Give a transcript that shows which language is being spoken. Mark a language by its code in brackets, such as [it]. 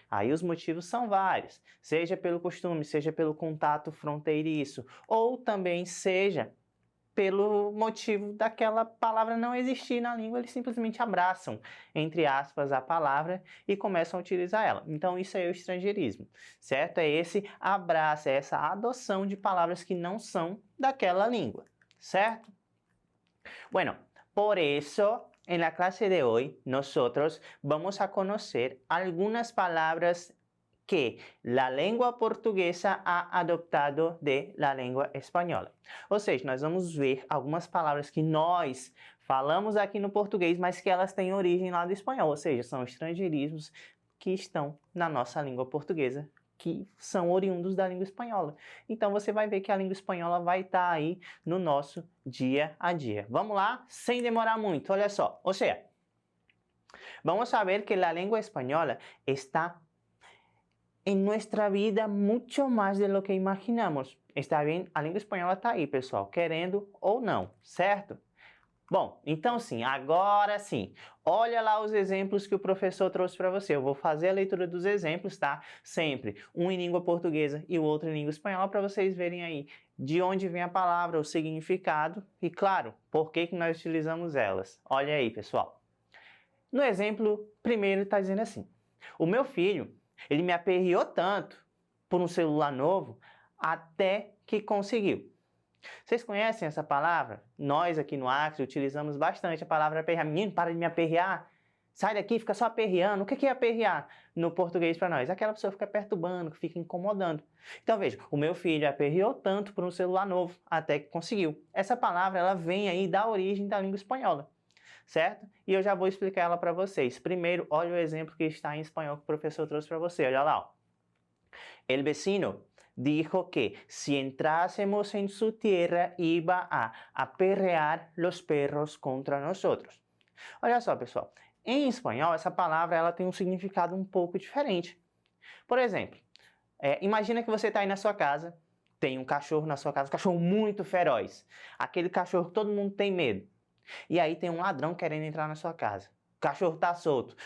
[pt] Aí os motivos são vários, seja pelo costume, seja pelo contato fronteiriço, ou também seja pelo motivo daquela palavra não existir na língua, eles simplesmente abraçam, entre aspas, a palavra e começam a utilizar ela. Então isso é o estrangeirismo, certo? É esse abraço, é essa adoção de palavras que não são daquela língua, certo? [es] Bueno, por eso en la clase de hoy nosotros vamos a conocer algunas palabras que la lengua portuguesa ha adoptado de la lengua espanhola. [pt] Ou seja, nós vamos ver algumas palavras que nós falamos aqui no português, mas que elas têm origem lá do espanhol, ou seja, são estrangeirismos que estão na nossa língua portuguesa, que são oriundos da língua espanhola. Então você vai ver que a língua espanhola vai estar aí no nosso dia a dia. Vamos lá, sem demorar muito, olha só. Ou seja, vamos a ver que a língua espanhola está [es] en nuestra vida mucho más de lo que imaginamos. [pt] Está bem? A língua espanhola está aí, pessoal, querendo ou não, certo? Bom, então sim, agora sim, olha lá os exemplos que o professor trouxe para você. Eu vou fazer a leitura dos exemplos, tá? Sempre, um em língua portuguesa e o outro em língua espanhola, para vocês verem aí de onde vem a palavra, o significado e, claro, por que nós utilizamos elas. Olha aí, pessoal. No exemplo primeiro está dizendo assim: o meu filho, ele me aperreou tanto por um celular novo até que conseguiu. Vocês conhecem essa palavra? Nós aqui no Acre utilizamos bastante a palavra aperrear. Menino, para de me aperrear. Sai daqui, fica só aperreando. O que é aperrear no português para nós? Aquela pessoa que fica perturbando, que fica incomodando. Então veja, o meu filho aperreou tanto por um celular novo até que conseguiu. Essa palavra ela vem aí da origem da língua espanhola, certo? E eu já vou explicar ela para vocês. Primeiro, olha o exemplo que está em espanhol que o professor trouxe para você. Olha lá, ó. [es] El vecino dijo que si entrásemos en su tierra iba a aperrear los perros contra nosotros. [pt] Olha só, pessoal, em espanhol essa palavra ela tem um significado um pouco diferente. Por exemplo, imagina que você está aí na sua casa, tem um cachorro na sua casa, um cachorro muito feroz, aquele cachorro que todo mundo tem medo. E aí tem um ladrão querendo entrar na sua casa. O cachorro está solto.